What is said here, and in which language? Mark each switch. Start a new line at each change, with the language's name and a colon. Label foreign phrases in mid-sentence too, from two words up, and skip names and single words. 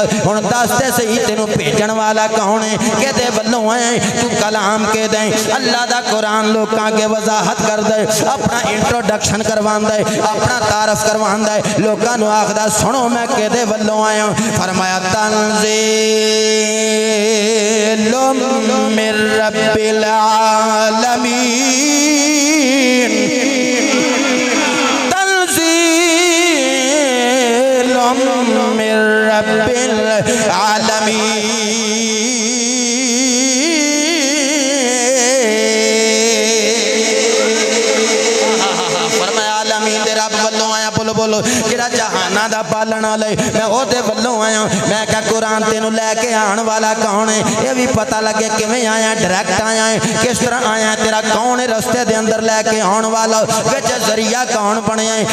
Punjabi: ہن دس تے سہی تینوں بھیجن والا کون ہے، کیدے ولوں ہے، تو کلام کے دے. اللہ دا قرآن لوگوں اگے وضاحت کر دے، اپنا انٹروڈکشن کرواندا ہے، اپنا تعارف کرواندا ہے، لوگوں نوں آکھدا سنو میں کیدے ولوں آیا.
Arabic: فرمایا تنزيل من رب العالمين، تنزيل من رب العالمين.
Punjabi: بولو جیڑا جہاناں دا پالن والا میں اودے ولوں آیا. میں کیا قرآن تینوں لے کے آنے والا کون ہے یہ بھی پتا لگے، کیویں آیا، ڈائریکٹ آیا ہے، کس طرح آیا، تیرا کون ہے رستے دے اندر لے کے آنے والا، وچ ذریعہ کون بنیا ہے.